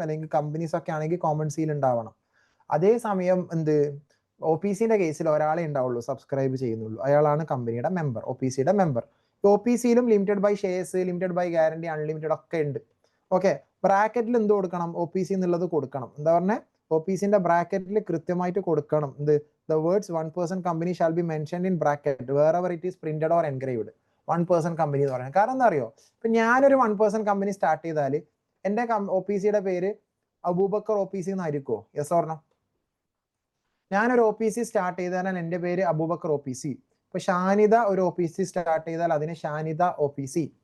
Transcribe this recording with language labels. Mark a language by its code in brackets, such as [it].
[ml] അല്ലെങ്കിൽ കമ്പനീസ് ഒക്കെ ആണെങ്കിൽ കോമൺ സീൽ ഉണ്ടാവണം. അതേസമയം OPCന്റെ കേസിൽ ഒരാളെ ഉണ്ടാവുള്ളൂ സബ്സ്ക്രൈബ് ചെയ്യുന്നുള്ളൂ, അയാളാണ് കമ്പനിയുടെ member, OPCയുടെ member. OPCയിലും limited by shares, limited by guarantee, unlimited ഒക്കെ ഉണ്ട്. ഓക്കെ, ബ്രാക്കറ്റിൽ എന്ത് കൊടുക്കണം? OPC എന്നുള്ളത് കൊടുക്കണം. എന്താ പറഞ്ഞേ? OPCന്റെ ബ്രാക്കറ്റിൽ കൃത്യമായിട്ട് കൊടുക്കണം. [en] The words 1 person company shall be mentioned in bracket wherever it is printed or engraved. [ml] 1 person company എന്ന് പറയുന്നത് കാരണം എന്താ അറിയോ? ഇപ്പൊ ഞാനൊരു 1 person company സ്റ്റാർട്ട് ചെയ്താൽ എന്റെ OPCയുടെ പേര് Abubakar OPC എന്നായിരിക്കോ? [en] Yes or no? [ml] ഞാനൊരു OPC സ്റ്റാർട്ട് ചെയ്താൽ എൻ്റെ പേര് അബൂബക്കർ OPC. ഇപ്പൊ ഷാനിദ ഒരു OPC സ്റ്റാർട്ട് ചെയ്താൽ അതിന് ഷാനിദ OPC.